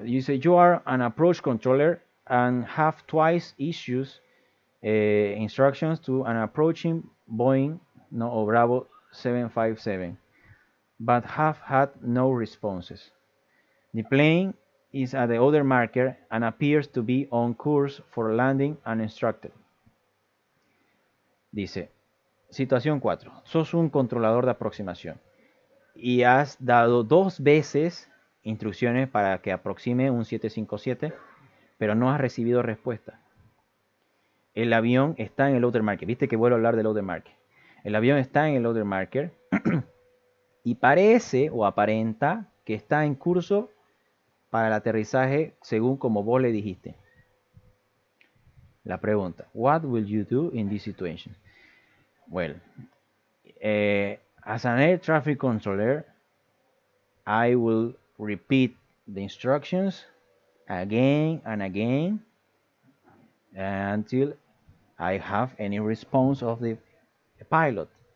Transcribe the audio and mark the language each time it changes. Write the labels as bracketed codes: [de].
[es] Dice, [en] you are an approach controller and have twice issues instructions to an approaching Boeing or Bravo 757, but have had no responses. The plane is at the other marker and appears to be on course for landing uninstructed. [es] Dice, situación 4. Sos un controlador de aproximación y has dado 2 veces instrucciones para que aproxime un 757, pero no has recibido respuesta. El avión está en el outer marker. Viste que vuelvo a hablar del outer marker. El avión está en el outer marker y parece o aparenta que está en curso para el aterrizaje según como vos le dijiste. La pregunta, [en] what will you do in this situation? Well, as an air traffic controller, I will repeat the instructions again and again until I have any response of the pilot.